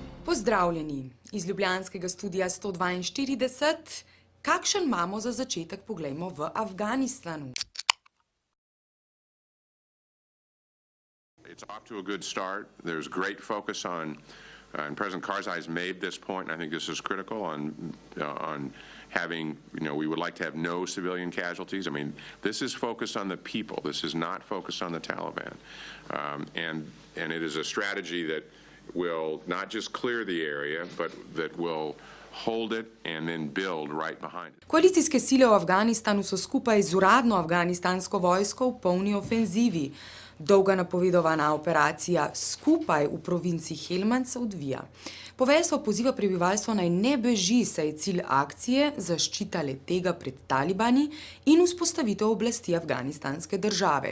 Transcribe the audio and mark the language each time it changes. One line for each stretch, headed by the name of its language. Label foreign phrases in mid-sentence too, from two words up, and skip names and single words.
Slovenian: Pozdravljeni iz ljubljanskega studia 142. Kakšen imamo za začetek poglejmo v Afganistanu?
English: It's off to a good start. There's great focus on, and President Karzai has made this point, and I think this is critical, on having, we would like to have no civilian casualties. I mean, this is focused on the people. This is not focused on the Taliban. And it is a strategy that will not just clear the area, but that will hold it and then build right behind it.
Slovenian: Koalicijske sile v Afganistanu so skupaj z uradno afganistansko vojsko v polni ofenzivi. Dolga napovedovana operacija Skupaj v provinci Helmand se odvija. Poveljstvo poziva prebivalstvo naj ne beži, saj je cilj akcije zaščita le-tega pred talibani in vzpostavitev oblasti afganistanske države.